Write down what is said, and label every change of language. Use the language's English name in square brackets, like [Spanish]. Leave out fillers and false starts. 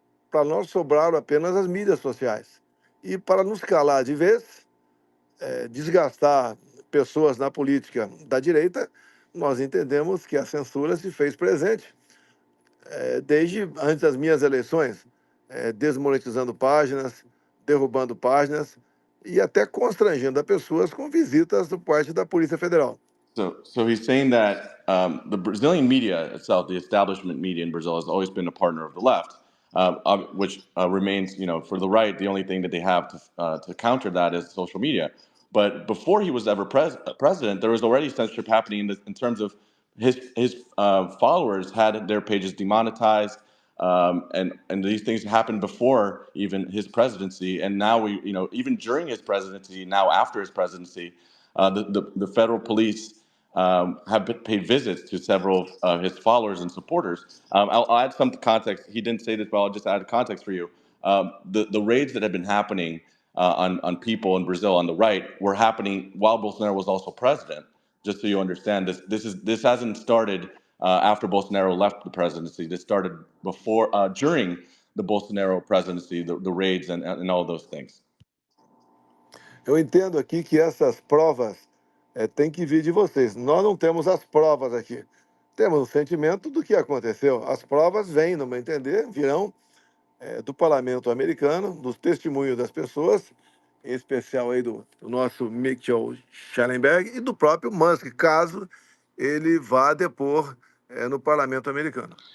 [Portuguese] Para nós sobraram apenas as mídias sociais. E para nos calar de vez, desgastar pessoas na política da direita, nós entendemos que a censura se fez presente desde antes das minhas eleições, desmonetizando páginas, derrubando páginas e até constrangendo as pessoas com visitas por parte da Polícia Federal. [English] So he's saying that the Brazilian media itself, the establishment media in Brazil, has always been a partner of the left, which remains, for the right, the only thing that they have to counter that is social media. But before he was ever president, there was already censorship happening in terms of his followers had their pages demonetized, and these things happened before even his presidency, and now even during his presidency, now after his presidency, the federal police have paid visits to several of his followers and supporters. I'll add some context. He didn't say this, but I'll just add context for you. The raids that have been happening on people in Brazil on the right were happening while Bolsonaro was also president. Just so you understand, this hasn't started after Bolsonaro left the presidency. This started during the Bolsonaro presidency, the raids and all those things. [Portuguese] Eu entendo aqui que essas provas têm que vir de vocês. Nós não temos as provas aqui. Temos o sentimento do que aconteceu. As provas vêm, no meu entender, virão do parlamento americano, dos testemunhos das pessoas, em especial aí do nosso Mitchell Schellenberg e do próprio Musk, caso ele vá depor no parlamento americano.